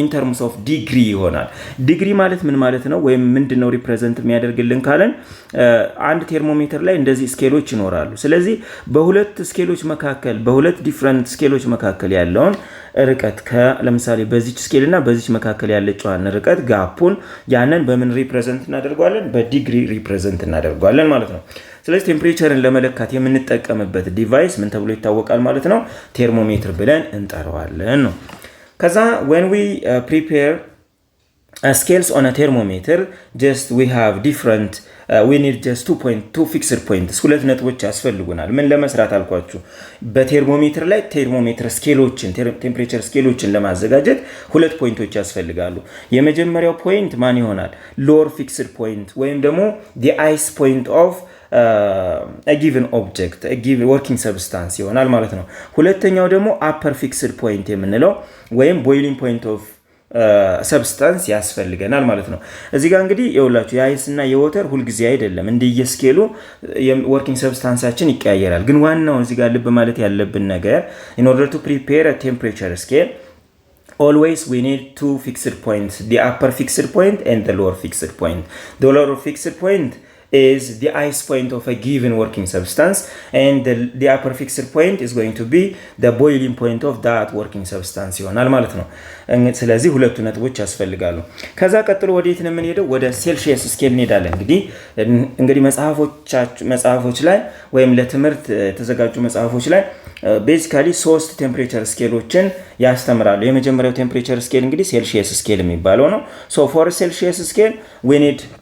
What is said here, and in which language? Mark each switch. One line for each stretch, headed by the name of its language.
Amharic: in terms of degree ይሆናል። ዲግሪ ማለት ምን ማለት ነው? ወይም ምንድነው ሪፕሬዘንት የሚያደርግልን ካለን አንድ ቴርሞሜትር ላይ እንደዚህ ስኬሎች ይኖራሉ። ስለዚህ በሁለት ስኬሎች መካከል በሁለት ዲፈረንት ስኬሎች መካከል ያለውን ርቀት ለምሳሌ በዚች ስኬል እና በዚች መካከል ያለችዋን ርቀት ጋፑን ያንን በምን ሪፕሬዘንት እናደርጋለን? በዲግሪ ሪፕሬዘንት እናደርጋለን ማለት ነው። ስለዚህ ቴምፕሬቸርን ለመለካት የምንጠቀምበት ዲቫይስ ምን ተብሎ ይታወቃል ማለት ነው? ቴርሞሜትር ብለን እንጠራዋለን ነው።
English: ከዛ when we prepare scales on a thermometer, just we have different we need just 2 fixed points.
Amharic: ሁለት ነጥቦች ያስፈልጉናል። ምን ለመስራት አልኳችሁ? በቴርሞሜትር ላይ ቴርሞሜትር ስኬሎችን ቴምፕሬቸር ስኬሎችን ለማዘጋጀት ሁለት ፖይንቶች ያስፈልጋሉ። የመጀመሪያው ፖይንት ማን ይሆናል?
English: lower fixed point ወይም ደግሞ the ice point of a given object, a given working substance
Amharic: ይሆናል ማለት ነው። ሁለተኛው ደግሞ
English: upper fixed point የምንለው ወይም boiling point of
Amharic: ሰብስታንስ ያስፈልገናል ማለት ነው። እዚህ ጋር እንግዲህ የሁላችሁ የአይስ እና የወተር ሁሉ ጊዜ አይደለም እንደየስኬሉ የወርኪንግ ሰብስታንሳችን ይቀያየራል። ግን ዋናው እዚህ ጋር ልብ ማለት ያለብን ነገር
English: in order to prepare a temperature scale always we need two fixed points, the upper fixed point and the lower fixed point. The lower fixed point is the ice point of a given working substance and the upper fixed point is going to be the boiling point of that working substance
Amharic: ይሆናል ማለት ነው። ስለዚህ ሁለቱ ነጥቦች ያስፈልጋሉ። ከዛ ቀጥሎ ወዴት ነው የምንሄደው? ወደ ሴልሺየስ ስኬል እንሄዳለን። እንግዲህ መጽሐፎች ላይ ወይም ለትምህርት የተዘጋጁ መጽሐፎች ላይ ቤዚካሊ 3 ቴምፕሬቸር ስኬሎችን ያስተምራሉ። የመጀመሪያው ቴምፕሬቸር ስኬል እንግዲህ ሴልሺየስ ስኬል የሚባለው ነው። so for ሴልሺየስ ስኬል we need